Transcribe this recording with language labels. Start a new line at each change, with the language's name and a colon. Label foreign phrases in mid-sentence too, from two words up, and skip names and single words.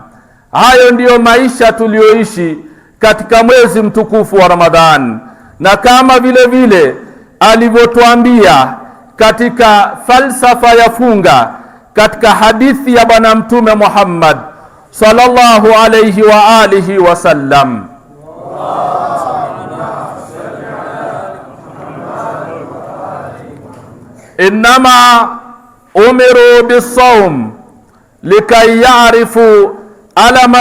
Swahili: Hayo ndiyo maisha tuliyoishi katika mwezi mtukufu wa Ramadhan, na kama vile vile alivyotuambia katika falsafa ya funga katika hadithi ya Bwana Mtume Muhammad
Arabic: صلى الله عليه وآله وسلم, إنما أمروا بالصوم لكي يعرف علامة